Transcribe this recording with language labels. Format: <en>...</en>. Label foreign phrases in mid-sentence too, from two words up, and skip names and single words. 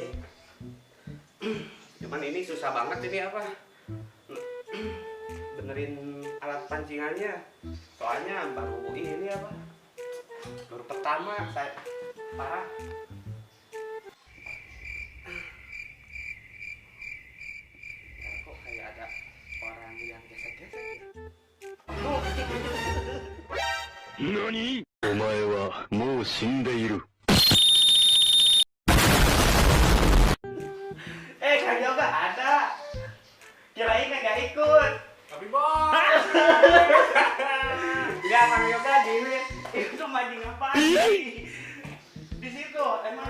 <id>Cuman ini susah banget ini apa benerin alat pancingannya, soalnya baru ini apa baru pertama saya parah. Kok kayak ada orang yang gesek-gesek ya? NANI?!</id> <ja>お前はもう死んでいる。</ja> <id>Kang Yoga ada, kirain nggak ikut. Tapi bos. Enggak, Kang Yoga itu mancing apa di situ emang</id>